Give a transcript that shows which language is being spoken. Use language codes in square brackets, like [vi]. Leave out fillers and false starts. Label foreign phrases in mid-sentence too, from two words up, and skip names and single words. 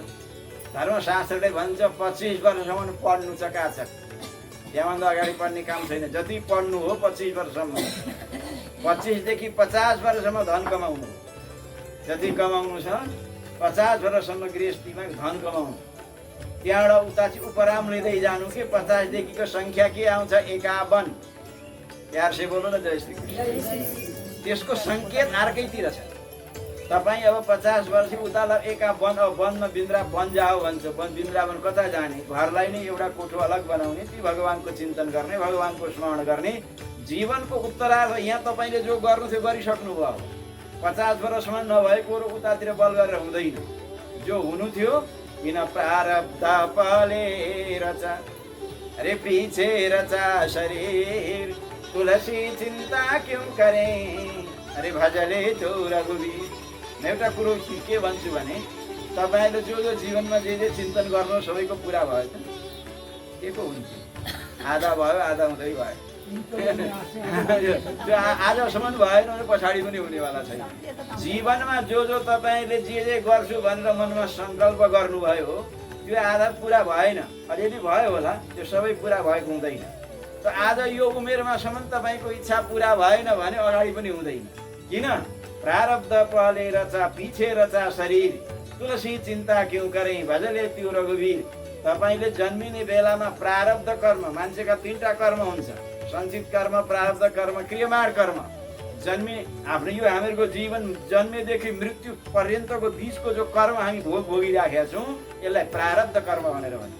[ne] धर्मशास्त्रले भन्छ 25 वर्षसम्म पढ्नु चकाचक, त्यहाँभन्दा अगाडि पढ्ने काम छैन। जति पढ्नु हो 25 वर्षसम्म, 25 देखि 50 वर्षसम्म धन कमाउनु, जति कमाउनु छ 50 वर्षसम्म गृहस्थीमा धन कमाउनु। त्यहाँबाट उता चाहिँ उपराम लिँदै जानु कि 50 देखिको सङ्ख्या के आउँछ? 51। [hi] प्यार से [ne] बोल्नु न, जय श्री कृष्ण। त्यसको सङ्केत अर्कैतिर छ। तपाईँ अब 50 वर्ष उतालाई 51, अब वनमा [hi] वन जाओ [ne] भन्छ। वृन्दावन कता जाने? घरलाई नै एउटा कोठो अलग बनाउने, ती भगवानको चिन्तन गर्ने, भगवानको स्मरण गर्ने। जीवनको उत्तरार्ध यहाँ तपाईँले जो गर्नु थियो गरिसक्नु भयो। 50 वर्षसम्म नभएको र उतातिर बल गरेर हुँदैन। जो हुनु थियो, किन [hi] प्रारब्ध पले रचा अरे पीछे रचा शरीर, तुलसी चिन्ता क्यों करे अरे भजले तो रघुवीर। [ne] म एउटा कुरो के भन्छु भने तपाईँले जो जीवनमा जे चिन्तन गर्नु सबैको पुरा भयो त? के को हुन्छ? आधा भयो, आधा हुँदै भयो। त्यो आजसम्म भएन भने पछाडि पनि हुनेवाला छैन। जीवनमा जो तपाईँले जे गर्छु भनेर मनमा सङ्कल्प गर्नुभयो त्यो आधा पुरा भएन, अलिअलि भयो होला, त्यो सबै पुरा भएको हुँदैन। त आज यो उमेरमासम्म तपाईँको इच्छा पुरा भएन भने अगाडि पनि हुँदैन। किन? [hi] प्रारब्ध पहले रचा पीछे रचा शरीर, तुलसी चिन्ता क्यों करे भजले त्यो रघुवीर। [ne] तपाईँले जन्मिने बेलामा प्रारब्ध कर्म, मान्छेका 3टा कर्म हुन्छ, सञ्चित कर्म, प्रारब्ध कर्म, क्रियमाण कर्म। आफ्नो यो हामीहरूको जीवन जन्मेदेखि मृत्यु पर्यन्तको बिचको जो कर्म हामी भोगिराखेका छौँ यसलाई प्रारब्ध कर्म भनेर भन्छ।